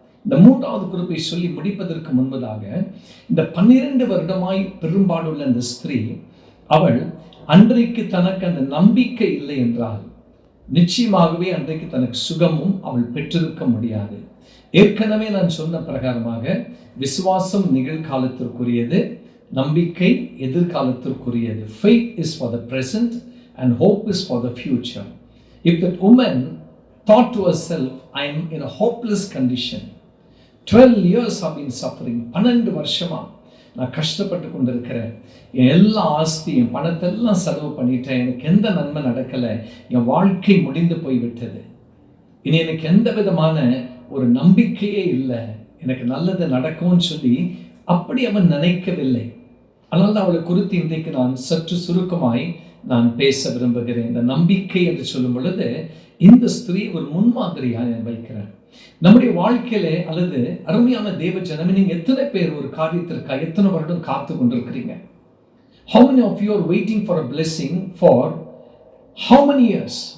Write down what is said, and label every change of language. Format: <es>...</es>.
<ta>இந்த மூன்றாவது குறிப்பை சொல்லி முடிப்பதற்கு முன்பதாக, இந்த 12 வருடமாய் பெரும்பாடுள்ள இந்த ஸ்திரீ, அவள் அன்றைக்கு தனக்கு அந்த நம்பிக்கை இல்லை என்றால் நிச்சயமாகவே அன்றைக்கு தனக்கு சுகமும் அவள் பெற்றிருக்க முடியாது. ஏற்கனவே நான் சொன்ன பிரகாரமாக விசுவாசம் நிகழ்காலத்திற்குரியது, நம்பிக்கை எதிர்காலத்திற்குரியது.</ta> <en>Faith is for the present and hope is for the future. If that woman thought to herself, I am in a hopeless condition, 12 years have been suffering,</en> <ta>12 வருஷமா நான் கஷ்டப்பட்டு கொண்டிருக்கிறேன், என் எல்லா ஆஸ்தி, என் பணத்தெல்லாம் செலவு பண்ணிட்டேன், எனக்கு எந்த நன்மை நடக்கலை, என் வாழ்க்கை முடிந்து போய்விட்டது, இனி எனக்கு எந்த விதமான ஒரு நம்பிக்கையே இல்லை, எனக்கு நல்லது நடக்கும்னு சொல்லி அப்படி அவன் நினைக்கவில்லை. அதனால அவளை குறித்து இன்றைக்கு நான் சற்று சுருக்கமாய் நான் பேச விரும்புகிறேன். இந்த நம்பிக்கை என்று சொல்லும் பொழுது இந்த ஸ்திரீ ஒரு முன்மாதிரியாக நான் வைக்கிறேன். நம்முடைய வாழ்க்கையிலே அல்லது அருமையான தேவ ஜனமே, நீங்க எத்தனை பேர் ஒரு காரியத்திற்காக எத்தனை வருடம் காத்து கொண்டிருக்கிறீங்க?</ta> <en>How many of you are waiting for a blessing for how many years?</en>